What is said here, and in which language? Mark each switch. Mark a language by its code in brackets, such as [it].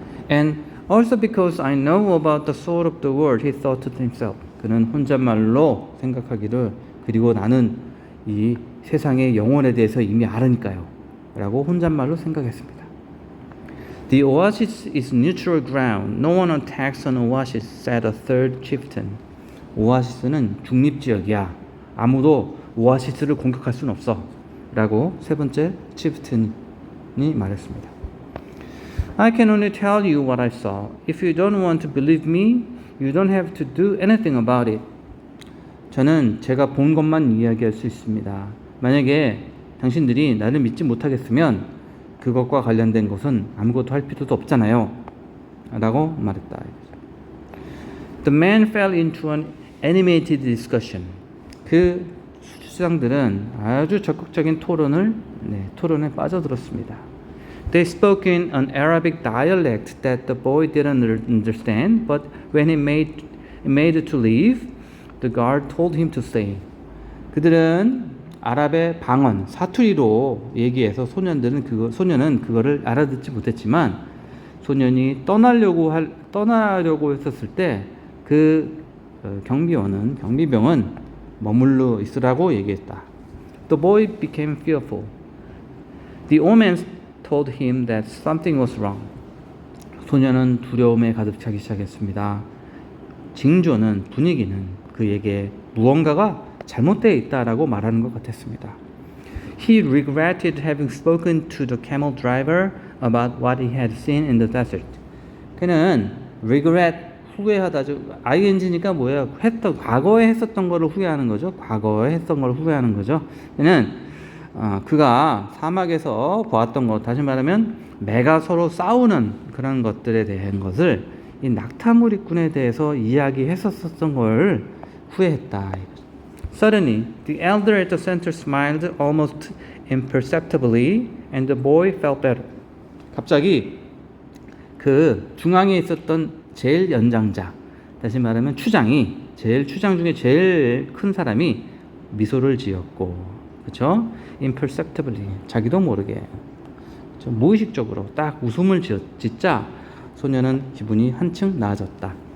[en] And also because I know about the soul of the world, he thought to himself. [ko] 그는 혼잣말로 생각하기를 그리고 나는 이 세상의 영혼에 대해서 이미 알으니까요. 라고 혼잣말로 생각했습니다. [en] The oasis is neutral ground. No one attacks an oasis, said a third chieftain. [ko] 오아시스는 중립지역이야. 아무도 오아시스를 공격할 수는 없어. 라고 세 번째 치프튼이 말했습니다. [en] I can only tell you what I saw. If you don't want to believe me, you don't have to do anything about it. [ko] 저는 제가 본 것만 이야기할 수 있습니다. 만약에 당신들이 나를 믿지 못하겠으면 그것과 관련된 것은 아무것도 할 필요도 없잖아요. 라고 말했다. [en] The man fell into an animated discussion. [ko] 그 수장들은 아주 적극적인 토론에 빠져들었습니다. [en] They spoke in an Arabic dialect that the boy didn't understand, but when he made to leave, the guard told him to stay. [ko] 그들은 아랍의 방언, 사투리로 얘기해서 소년은 그거를 알아듣지 못했지만 소년이 떠나려고 했었을 때 그 경비병은 머물러 있으라고 얘기했다. [en] The boy became fearful. The omen told him that something was wrong. [ko] 소년은 두려움에 가득 차기 시작했습니다. 징조는 분위기는 그에게 무언가가 잘못되어 있다라고 말하는 것 같았습니다. [en] He regretted having spoken to the camel driver about what he had seen in the desert. [ko] 그는 regret 후회하다. ing니까 뭐예요? 과거에 했었던 거를 후회하는 거죠. 과거에 했던 걸 후회하는 거죠. 그는 그가 사막에서 보았던 것, 다시 말하면 매가 서로 싸우는 그런 것들에 대한 것을 이 낙타무리꾼에 대해서 이야기했었던 걸 후회했다. [en] Suddenly, the elder at the center smiled almost imperceptibly, and the boy felt better. [ko] 갑자기 그 중앙에 있었던 제일 연장자, 다시 말하면 추장 중에 제일 큰 사람이 미소를 지었고, 그렇죠? Imperceptibly, 자기도 모르게, 그렇죠? 무의식적으로 딱 웃음을 짓자 소년은 기분이 한층 나아졌다.